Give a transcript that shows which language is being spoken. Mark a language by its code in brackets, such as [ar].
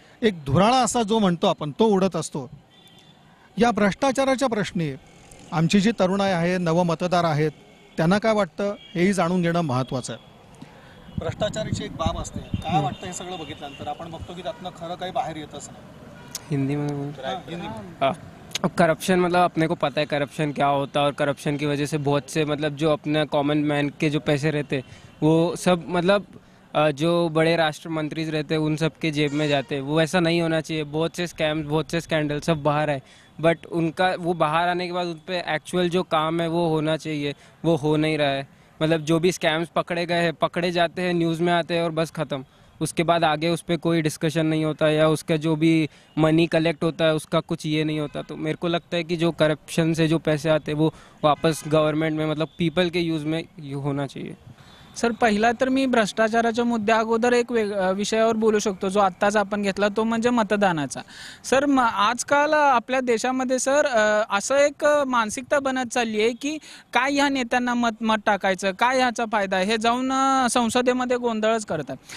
[mr] एक धुराळा असा जो म्हणतो आपण तो उडत असतो. या भ्रष्टाचाराच्या प्रश्नी आमची जी तरुणाई आहे, नवमतदार आहेत, त्यांना काय वाटतं हेही जाणून घेणं महत्त्वाचं आहे. भ्रष्टाचाराची एक बाब असते, काय वाटतं हे सगळं बघितल्यानंतर? आपण बघतो की त्यातनं खरं काही बाहेर येतच नाही. [hi] हिंदी में करप्शन, मतलब अपने को पता है करप्शन क्या होता है, और करप्शन की वजह से बहुत से मतलब जो अपने कॉमन मैन के जो पैसे रहते वो सब मतलब जो बड़े राष्ट्र मंत्री रहते हैं उन सब के जेब में जाते हैं। वो ऐसा नहीं होना चाहिए। बहुत से स्कैम्स, बहुत से स्कैंडल सब बाहर है, बट उनका वो बाहर आने के बाद उन पर एक्चुअल जो काम है वो होना चाहिए, वो हो नहीं रहा है। मतलब जो भी स्कैम्स पकड़े गए हैं, पकड़े जाते हैं, न्यूज़ में आते हैं और बस ख़त्म। उसके बाद आगे उस पर कोई डिस्कशन नहीं होता, या उसका जो भी मनी कलेक्ट होता है उसका कुछ ये नहीं होता। तो मेरे को लगता है कि जो करप्शन से जो पैसे आते हैं वो वापस गवर्नमेंट में, मतलब पीपल के यूज़ में होना चाहिए। [mr] सर, पहिला तर मी भ्रष्टाचाराच्या मुद्द्या अगोदर एक विषयावर बोलू शकतो, जो आत्ताच आपण घेतला, तो म्हणजे मतदानाचा। सर, आजकाल आपल्या देशामध्ये सर असं एक मानसिकता बनत चालली आहे की काय ह्या नेत्यांना मत टाकायचं, काय ह्याचा फायदा आहे, हे जाऊन संसदेमध्ये गोंधळच करतात।